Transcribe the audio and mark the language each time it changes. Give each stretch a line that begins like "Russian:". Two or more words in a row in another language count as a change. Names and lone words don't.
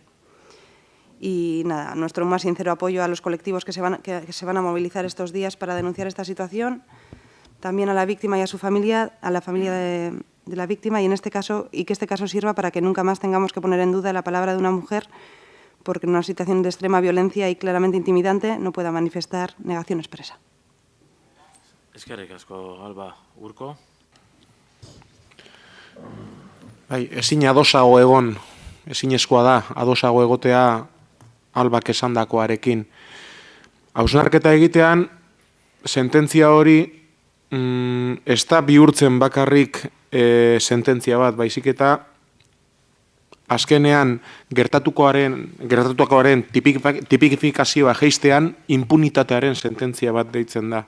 Spanish: Y nada, nuestro más sincero apoyo a los colectivos que se van a movilizar estos días para denunciar esta situación, también a la víctima y a su familia, a la familia de la víctima, y que este caso sirva para que nunca más tengamos que poner en duda la palabra de una mujer, porque en una situación de extrema violencia y claramente intimidante no pueda manifestar negación expresa.
Basque: Eskerrik asko, Alba. Urko? Bai, ezin adosago egon, ezinezkoa da, adosago egotea Albak esandakoarekin. Hausnarketa egitean, sententzia hori ez da bihurtzen bakarrik sententzia bat, baizik eta azkenean gertatukoaren tipifikazioa jeistean impunitatearen sententzia bat deitzen da.